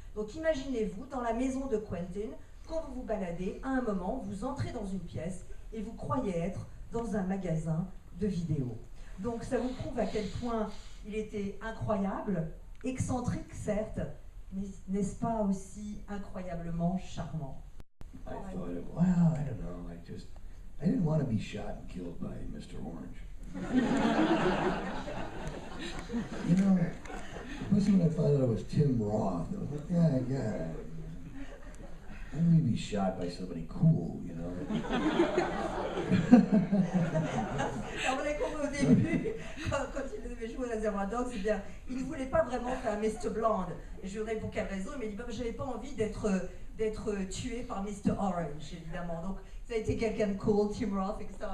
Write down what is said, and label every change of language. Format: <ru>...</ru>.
<fr>Donc imaginez-vous, dans la maison de Quentin, quand vous vous baladez, à un moment, vous entrez dans une pièce et vous croyez être dans un magasin de vidéos. Donc ça vous prouve à quel point il était incroyable, excentrique certes, mais n'est-ce pas aussi incroyablement charmant?</fr> <en>I thought, well, I don't know, I didn't want to be shot and killed by Mr. Orange. You know, especially when I found out it was Tim Roth, I was like, yeah. I didn't want to be shot by somebody cool, you know.</en> <fr>Alors, vous l'avez compris au début, quand il devait jouer Reservoir Dogs, c'est bien, il ne voulait pas vraiment faire Mr. Blonde. Et je lui ai dit pour quelle raison, il m'a dit, bah, j'avais pas envie d'être tué par Mr. Orange, évidemment. Donc, ça a été quelqu'un de cool, Tim Roth, etc.</fr>